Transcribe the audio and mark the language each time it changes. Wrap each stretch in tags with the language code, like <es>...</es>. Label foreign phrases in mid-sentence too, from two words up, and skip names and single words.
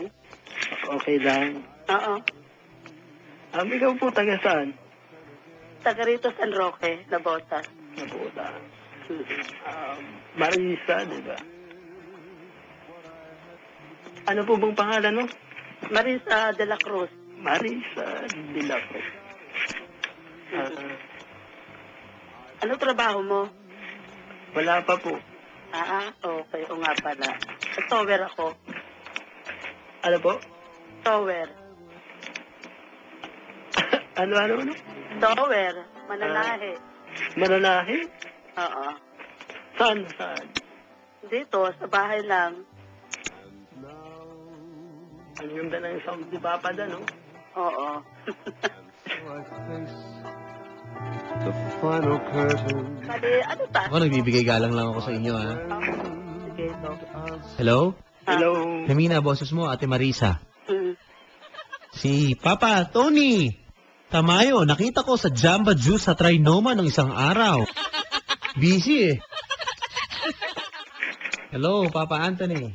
<tl>okay lang. Oo. Ikaw po taga saan? Taga rito San Roque, Nabota. Nabuta. Marisa, di ba? Ano po bang pangalan mo? Marisa de la Cruz. Marisa de la Cruz. Ano trabaho mo? Wala pa po. Okay. O nga pala. Tower ako. Ano po? Tower. Ano? Tower. Mananahe. Mananahe? Oo. Saan? Dito, sa bahay lang. Ang ganda ng sound ni Papa Dan, no? Oo.</tl> <en>the final curtain.</en> <tl>Bali, ano ta? Ako, nagbibigay galang lang ako sa inyo, ha? Sige, no. Hello? Hello? Femina, boses mo, Ate Marisa. Mm. Si Papa Tony Tamayo, nakita ko sa Jamba Juice sa Trinoma ng isang araw. Busy eh. Hello, Papa Anthony.</tl>